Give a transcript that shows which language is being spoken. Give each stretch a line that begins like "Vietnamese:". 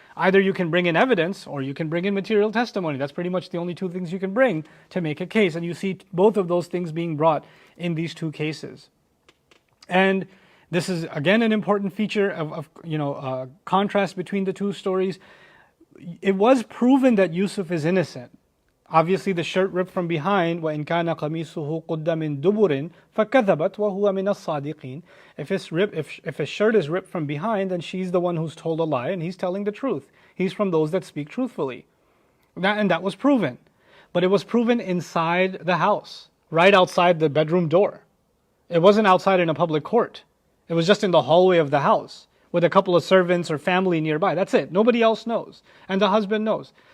English: Either you can bring in evidence or you can bring in material testimony. That's pretty much the only two things you can bring to make a case. And you see both of those things being brought in these two cases. And this is again an important feature of contrast between the two stories. It was proven that Yusuf is innocent. Obviously, the shirt ripped from behind,
Arabic: وَإِنْ كَانَ قَمِيصُهُ قُدَّ مِنْ دُبُرٍ فَكَذَبَتْ وَهُوَ مِنَ الصَّادِقِينَ.
English: If his shirt is ripped from behind, then she's the one who's told a lie, and he's telling the truth. He's from those that speak truthfully. And that was proven. But it was proven inside the house, right outside the bedroom door. It wasn't outside in a public court. It was just in the hallway of the house, with a couple of servants or family nearby. That's it. Nobody else knows. And the husband knows.